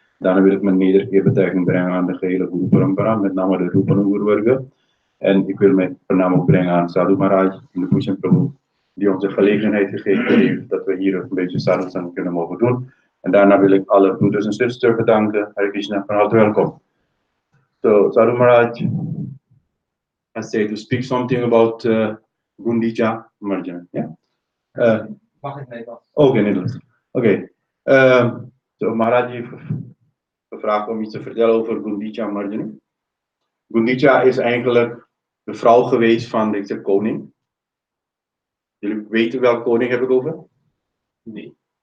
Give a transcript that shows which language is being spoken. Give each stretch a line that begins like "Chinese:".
Dutch: Daarna wil ik mijn nederige betuiging brengen aan de gehele Guru Parampara, met name de Rupana Guru Varga. En ik wil mijn naam ook brengen aan Sadhu Maharaj, de Pushan Prabhu, die ons de gelegenheid gegeven heeft dat we hier een beetje sadhu kunnen mogen doen. En daarna wil ik alle broeders en zusters bedanken. Hare Krishna, van harte welkom.
English: So, Sadhu Maharaj has said to speak something about Gundica-mandira-marjana. Yeah?
Dutch: Mag ik Nederlands? Okay, Nederlands. Oké. So, Maharaj heeft gevraagd om iets te vertellen over Gundica-mandira. Gundica is eigenlijk de vrouw geweest van deze koning. Jullie weten welke koning heb ik over? Nee.